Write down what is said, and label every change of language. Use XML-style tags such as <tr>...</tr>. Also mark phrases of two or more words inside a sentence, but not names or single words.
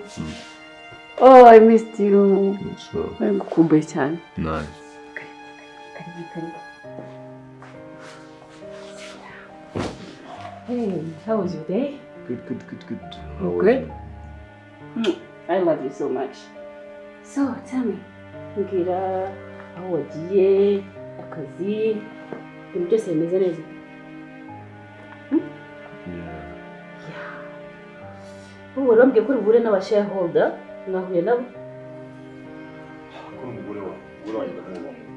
<en>Oh, I missed you.</en> <rw>Nagukumbuye cyane.</rw> <en>Nice. Karibu. Hey, how was your day? Good. Good? I love you so much. So, tell me,</en> <rw>mbwira aho wagiye, akazi, ibintu byose bimeze neza? Ubu urambye ko uri n'aba shareholder nahuye nabo kuri umugore wanjye ndamubona.</rw>